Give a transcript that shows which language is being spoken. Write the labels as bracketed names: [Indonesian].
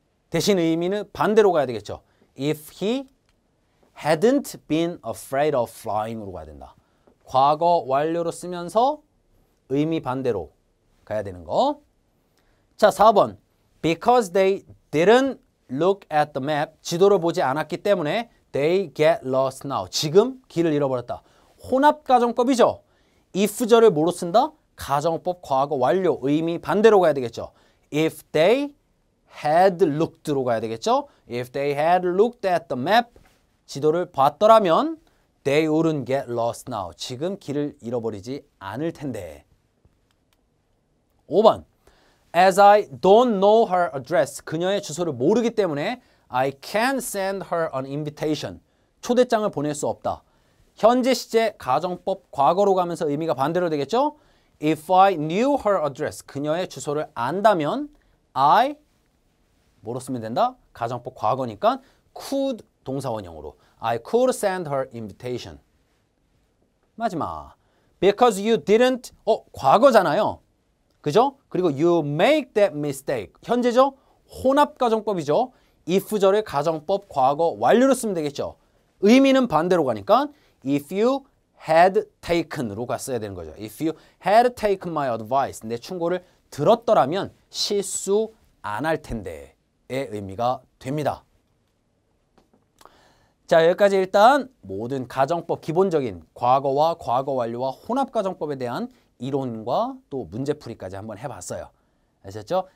[Korean] 대신 의미는 반대로 가야 되겠죠. [English] If he hadn't been afraid of flying [Korean] 으로 가야 된다. 과거 완료로 쓰면서 의미 반대로 가야 되는 거. 자, 4번. [English] Because they didn't look at the map. [Korean] 지도를 보지 않았기 때문에 [English] they get lost now. [Korean] 지금 길을 잃어버렸다. 혼합 가정법이죠. if절을 뭐로 쓴다? 가정법 과거 완료. 의미 반대로 가야 되겠죠. [English] If they had looked로 [Korean] 가야 되겠죠. [English] If they had looked at the map. [Korean] 지도를 봤더라면 [English] they wouldn't get lost now. [Korean] 지금 길을 잃어버리지 않을 텐데. 5번. [English] As I don't know her address. [Korean] 그녀의 주소를 모르기 때문에 [English] I can't send her an invitation. [Korean] 초대장을 보낼 수 없다. 현재 시제 가정법 과거로 가면서 의미가 반대로 되겠죠? [English] If I knew her address. [Korean] 그녀의 주소를 안다면 I 뭐로 쓰면 된다? 가정법 과거니까 [English] could [Korean] 동사원형으로 [English] I could send her invitation. [Korean] 마지막 [English] Because you didn't [Korean] 과거잖아요. 그죠? 그리고 [English] you make that mistake. [Korean] 현재죠? 혼합 가정법이죠. if절의 가정법 과거 완료로 쓰면 되겠죠. 의미는 반대로 가니까 [English] if you had taken [Korean] 으로 갔어야 되는 거죠. [English] If you had taken my advice. [Korean] 내 충고를 들었더라면 실수 안 할 텐데의 의미가 됩니다. 자, 여기까지 일단 모든 가정법 기본적인 과거와 과거 완료와 혼합가정법에 대한 이론과 또 문제풀이까지 한번 해봤어요. 아셨죠?